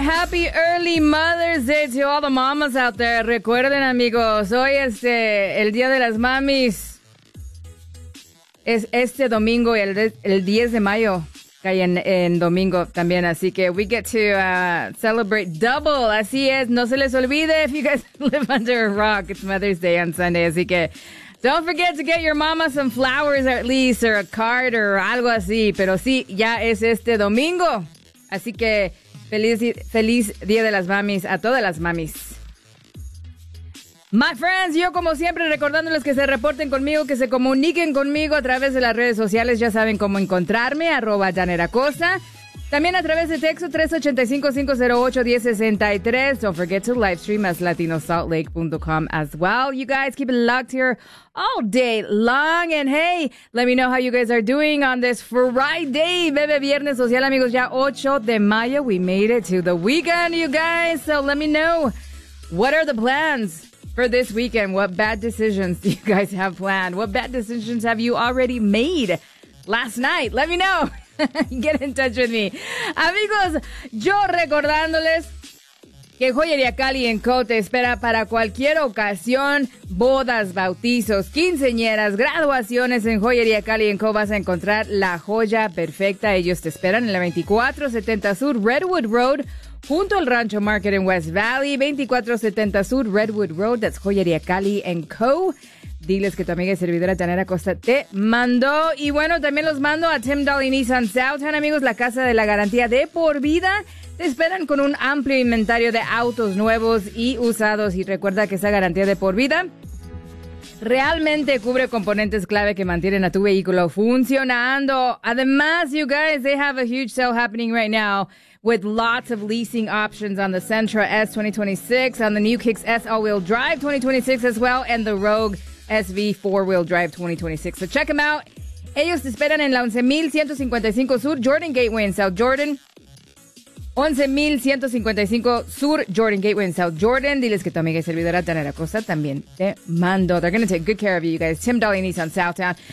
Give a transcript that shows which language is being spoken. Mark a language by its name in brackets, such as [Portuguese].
[English] Happy early Mother's Day to all the mamas out there. [Spanish] Recuerden, amigos, hoy es el Día de las Mamis. Es este domingo y el 10 de mayo cae en domingo también. Así que [English] we get to celebrate double. [Spanish] Así es. No se les olvide, [English] if you guys live under a rock, it's Mother's Day on Sunday. [Spanish] Así que [English] don't forget to get your mama some flowers at least, or a card or [Spanish] algo así. Pero sí, ya es este domingo. Así que feliz Día de las Mamis a todas las mamis. [English] My friends, [Spanish] yo como siempre recordándoles que se reporten conmigo, que se comuniquen conmigo a través de las redes sociales. Ya saben cómo encontrarme, @JanetAcosta. También a través de texto 385-508-1063. [English] Don't forget to live stream as latinosaltlake.com as well. You guys keep it locked here all day long. And hey, let me know how you guys are doing on this Friday. [Spanish] Bebe Viernes Social, amigos. Ya 8 de mayo. [English] We made it to the weekend, you guys. So let me know, what are the plans for this weekend? What bad decisions do you guys have planned? What bad decisions have you already made last night? Let me know. Get in touch with me. [Spanish] Amigos, yo recordándoles que Joyería Cali en Co. te espera para cualquier ocasión. Bodas, bautizos, quinceañeras, graduaciones. En Joyería Cali en Co. vas a encontrar la joya perfecta. Ellos te esperan en la 2470 Sur Redwood Road, junto al Rancho Market en West Valley. [English] 2470 Sur Redwood Road, that's Joyería Cali en Co. [Spanish] Diles que tu amiga y servidora Janet Acosta te mandó. Y bueno, también los mando a Tim Dolly Nissan Southern, amigos, la casa de la garantía de por vida. Te esperan con un amplio inventario de autos nuevos y usados. Y recuerda que esa garantía de por vida realmente cubre componentes clave que mantienen a tu vehículo funcionando. [English] Además, you guys, they have a huge sale happening right now with lots of leasing options on the Sentra S 2026, on the new Kicks S all-wheel drive 2026 as well, and the Rogue SV four-wheel drive 2026. So check them out. [Spanish] Ellos te esperan en la 11155 Sur Jordan Gateway in South Jordan. 11155 Sur Jordan Gateway in South Jordan. Diles que tu amiga y servidora Tanera Costa también te mando. [English] They're going to take good care of you, you guys. Tim Dolly Nissan Southtown.